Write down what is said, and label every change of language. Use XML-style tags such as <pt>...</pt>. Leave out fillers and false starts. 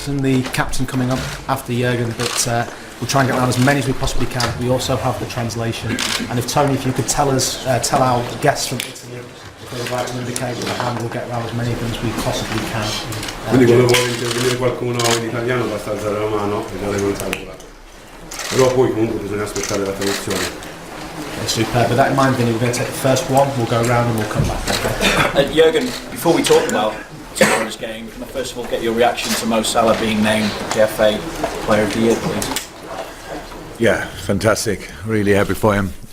<en>And the captain coming up after Jurgen, but we'll try and get around as many as we possibly can. We also have the translation, and if Tony, if you could tell our guests from Italy if they would like to indicate with the hand, we'll get around as many of them as we possibly can.</en> <it>Quindi quando vuole intervenire qualcuno in italiano basta alzare la mano e dare un'altra. Però poi comunque bisogna aspettare la traduzione.</it> <en>Superb. With that in mind, Vinny, we're going to take the first one, we'll go around and we'll come back. Okay? Jurgen, before we talk about tomorrow's game, can I first of all get your reaction to Mo Salah being named the FA Player of the Year, please? Yeah, fantastic. Really happy for him.</en>